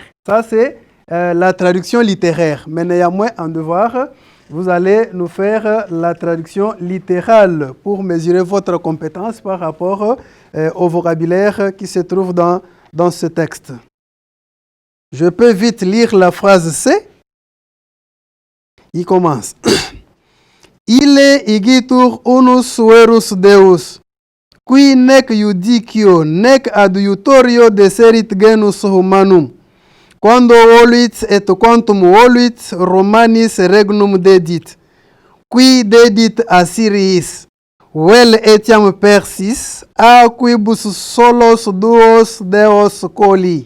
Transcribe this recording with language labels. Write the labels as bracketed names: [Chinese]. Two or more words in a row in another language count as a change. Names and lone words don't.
[French] Ça, c'est la traduction littéraire. Mais néanmoins, en devoir, vous allez nous faire la traduction littérale pour mesurer votre compétence par rapport au vocabulaire qui se trouve dans ce texte. Je peux vite lire la phrase C. Il commence. [Latin] Ile igitur unus verus Deus, qui nec iudicio nec adiutorio deserit genus humanum, quando voluit et quantum voluit Romanis regnum dedit, qui dedit Assyriis, vel etiam Persis, a quibus solos duos Deos coli.